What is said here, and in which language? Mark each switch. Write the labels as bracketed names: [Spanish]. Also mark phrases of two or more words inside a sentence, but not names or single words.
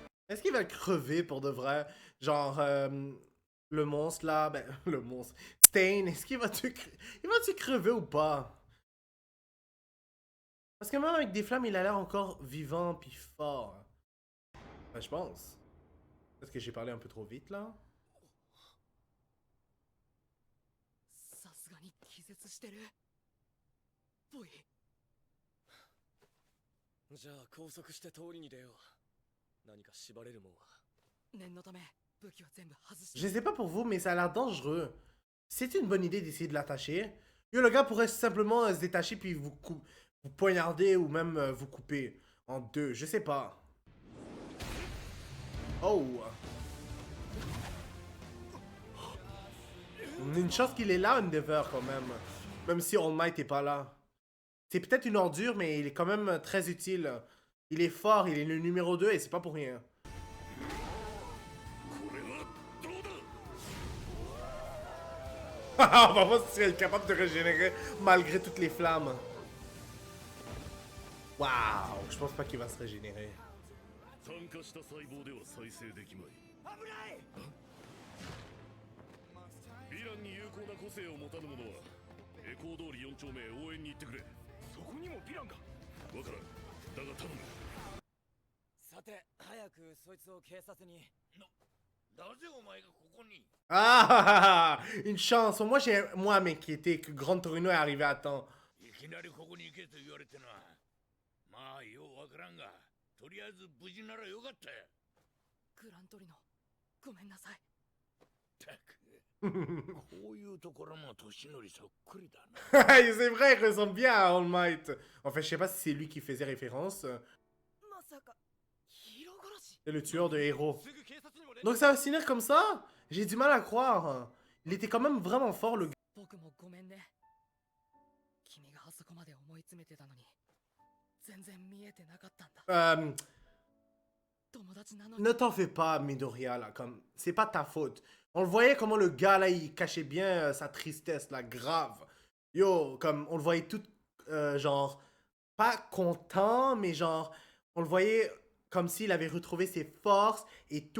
[French] Est-ce qu'il va crever pour de vrai? Genre, le monstre là, ben, le monstre. Stain, est-ce qu'il va-tu crever ou pas? Parce que même avec des flammes, il a l'air encore vivant puis fort. Ben, je pense. Est-ce que j'ai parlé un peu trop vite là? [Japanese] さすがに気絶してるぽい。じゃあ拘束して通りに出よう。何か縛れるもんは。念のため武器は全部外し [French] Je sais pas pour vous, mais ça a l'air dangereux. C'est une bonne idée d'essayer de l'attacher. Yo, le gars pourrait simplement se détacher puis vous poignarder ou même vous couper en deux. Je sais pas. Oh! On a une chance qu'il est là, Endeavor, quand même. Même si All Might est pas là. C'est peut-être une ordure, mais il est quand même très utile. Il est fort, il est le numéro 2 et c'est pas pour rien. [Japanese] これはどうだ [French] On va voir si elle est capable de régénérer malgré toutes les flammes. Waouh, je pense pas qu'il va se régénérer. [Japanese] 酸化した細胞では再生できまい。危ない。ヴィランに有効な個性を持たぬ者はエコー通り4丁目へ応援に行ってくれ。そこにもヴィランが。わからん。だが頼む。さて、早くそいつを警察に。なぜお前がここに [French] Ah, une chance. Moi, j'ai moi à m'inquiéter que Grand Torino est arrivé à temps. [Japanese] いきなりここに行けと言われてな。まあようわからんが、とりあえず無事ならよかったよ。グラントリノ、ごめんなさい。たく。こういうところも年寄りそっくりだな。 [French] C'est vrai, il ressemble bien à All Might. En fait, je sais pas si c'est lui qui faisait référence. [Japanese] まさかヒーロー殺し。 [French] C'est le tueur de héros. [Japanese] すぐ警察にも連絡。 [French] Donc ça va se finir comme ça? J'ai du mal à croire. Il était quand même vraiment fort, le gars. [Japanese] 僕もごめんね。君があそこまで思い詰めてたのに全然見えてなかったんだ。友達なのに。 [French] Ne t'en fais pas, Midoriya, là, comme... C'est pas ta faute. On le voyait comment le gars, là, il cachait bien sa tristesse, là, grave. Yo, comme, on le voyait tout, genre, pas content, mais genre, on le voyait comme s'il avait retrouvé ses forces et tout.